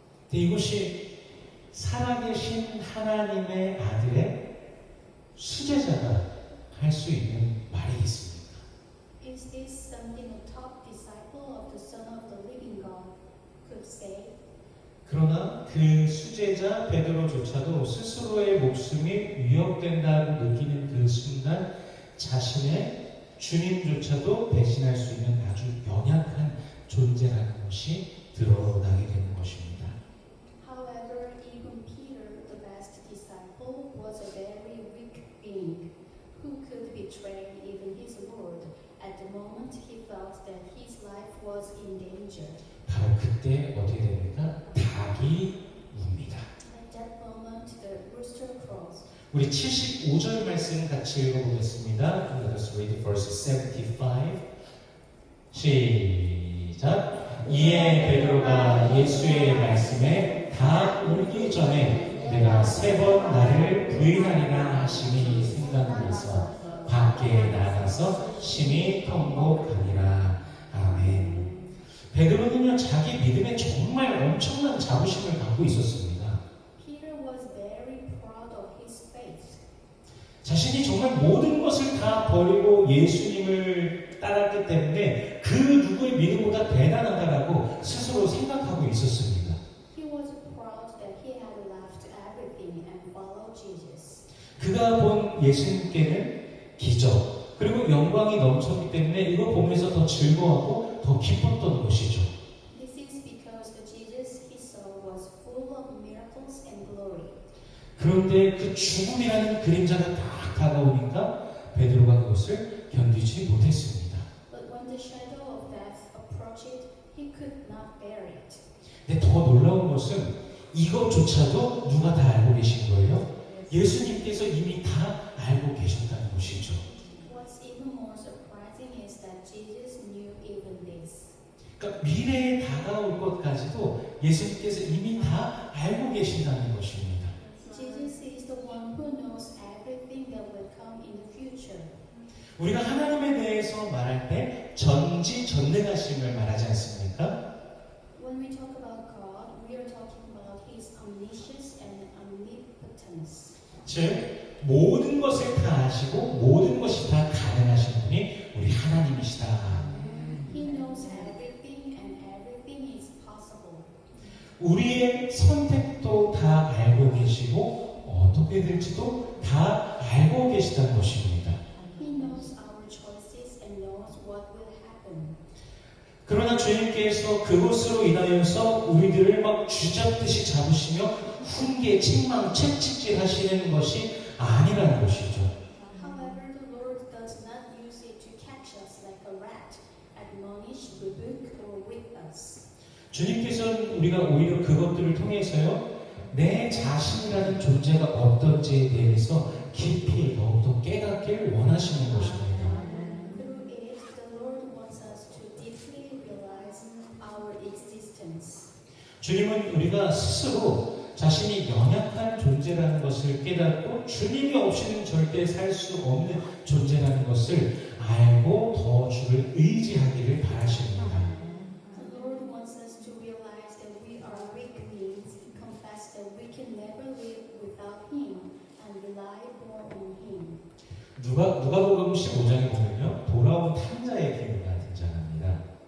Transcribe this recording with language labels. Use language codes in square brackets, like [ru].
[ko] 근데 이것이 살아계신 하나님의 아들의 수제자가 할 수 있는 말이겠습니까? [en] Is this something a top disciple of the Son of the Living God could say? [ko] 그러나 그 수제자 베드로조차도 스스로의 목숨이 위협된다고 느끼는 그 순간 자신의 주님조차도 배신할 수 있는 아주 연약한 존재라는 것이 드러나게 되는 것입니다. [en] However, even Peter, the best disciple, was a very weak being who could betray even his Lord at the moment he felt that his life was in danger. [ko] 바로 그때 어떻게 됩니까? 닭이 웁니다. [en] At that moment, the rooster crows. [ko] 우리 75절 말씀 같이 읽어보겠습니다. [en] Let us read verse 75. [ko] 시작. 이에 베드로가 예수의 말씀에 다 울기 전에 내가 3번 나를 부인하리라 하심이 생각나서 밖에 나가서 심히 통곡하니라. 아멘. 베드로는요, 자기 믿음에 정말 엄청난 자부심을 갖고 있었습니다. [en] Peter was very proud of his faith. [ko] 자신이 정말 모든 것을 다 버리고 예수님을 따랐기 때문에 그 누구의 믿음보다 대단하다라고 스스로 생각하고 있었습니다. [en] He was proud that he had left everything and followed Jesus. [ko] 그가 본 예수님께는 기적 그리고 영광이 넘쳤기 때문에 이거 보면서 더 즐거워하고 더 기뻤던 것이죠. [en] This is because the Jesus he saw was full of miracles and glory. [ko] 그런데 그 죽음이라는 그림자가 딱 다가오니까 베드로가 그것을 견디지 못했습니다. [en] But when the shadow of death approached, he could not bear it. [ko] 근데 더 놀라운 것은 이것조차도 누가 다 알고 계신 거예요? 예수님께서 이미 다 알고 계신다는 것이죠. [en] What's even more surprising is that Jesus knew even this. [ko] 그러니까 미래에 다가올 것까지도 예수님께서 이미 다 알고 계신다는 것입니다. [en] Jesus is the one who knows everything that will come in the future. [ko] 우리가 하나님에 대해서 말할 때 전지전능하심을 말하지 않습니까? [en] When we talk about God, we are talking about His omniscience and omnipotence. [ko] 즉 모든 것을 다 아시고 모든 것이 다 가능하신 분이 우리 하나님이시다. [en] He knows everything and everything is possible. [ko] 우리의 선택도 다 알고 계시고 어떻게 될지도 다 알고 계시다는 것입니다. [en] He knows our choices and knows what will happen. [ko] 그러나 주님께서 그것으로 인하여서 우리들을 막 쥐잡듯이 잡으시며 훈계, 책망, 채찍질 하시는 것이 아니라는 것이죠. [en] However, the Lord does not use it to catch us like a rat, admonish, rebuke, or whip us. [ko] 주님께서는 우리가 오히려 그것들을 통해서요, 내 자신이라는 존재가 어떤지에 대해서 깊이 더욱더 깨닫길 원하시는 것입니다. [en] Through it, the Lord wants us to deeply realize our existence. [ko] 주님은 우리가 스스로 자신이 연약한 존재라는 것을 깨닫고 주님이 없이는 절대 살 수 없는 존재라는 것을 알고 더 주를 의지하기를 바라십니다. [en] The Lord wants us to realize that we are weak beings, confess that we can never live without Him, and rely more on Him. [ko] 누가복음 15장에 보면요, 돌아온 탕자의 비유가 등장합니다.